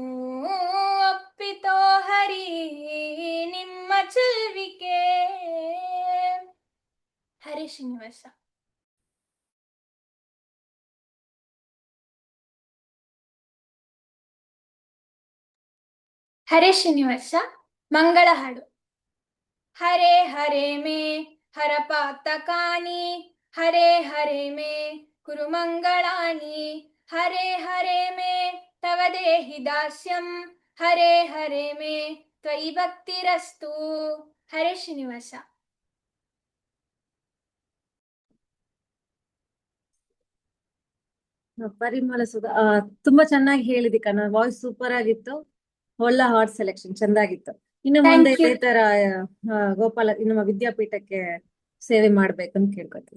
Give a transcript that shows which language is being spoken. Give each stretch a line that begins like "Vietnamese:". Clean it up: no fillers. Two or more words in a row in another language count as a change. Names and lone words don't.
Kannada: ಒಪ್ಪಿತೋ ಹರಿ ನಿಮ್ಮ ಚೆಲ್ವಿಕೆ. ಹರೇ ಶ್ರೀನಿವಾಸ. ಹರೇ ಶ್ರೀನಿವಾಸ. ಮಂಗಳ ಹಾಡು.
Sanskrit: ಹರೇ ಹರೇ ಮೇ ಹರಪಾತಕಾನಿ, ಹರೇ ಹರೇ ಮೇ ಕುರುಮಂಗಳಾನಿ, ಹರೇ ಹರೇ ಮೇ ತವ ದೇಹಿ ದಾಸ್ಯಂ, ಹರೇ ಹರೇ ಮೇ ತ್ವಯಿ ಭಕ್ತಿರಸ್ತು.
Kannada: ಹರೇ ಶ್ರೀನಿವಾಸ. ಪರಿಮಳ ಸುಧಾ ತುಂಬಾ ಚೆನ್ನಾಗಿ ಹೇಳಿದಿ ಕನ್ನಡ,
English: voice super
Kannada: ಆಗಿತ್ತು, ಒಳ್ಳೆ
English: heart selection
Kannada: ಚಂದಾಗಿತ್ತು. ಇನ್ನು ಮುಂದೆ
English: Thank you.
Kannada: ಇದೇ ತರ ಗೋಪಾಲ ನಮ್ಮ ವಿದ್ಯಾಪೀಠಕ್ಕೆ ಸೇವೆ ಮಾಡ್ಬೇಕಂತ ಕೇಳ್ಕೊತೀವಿ.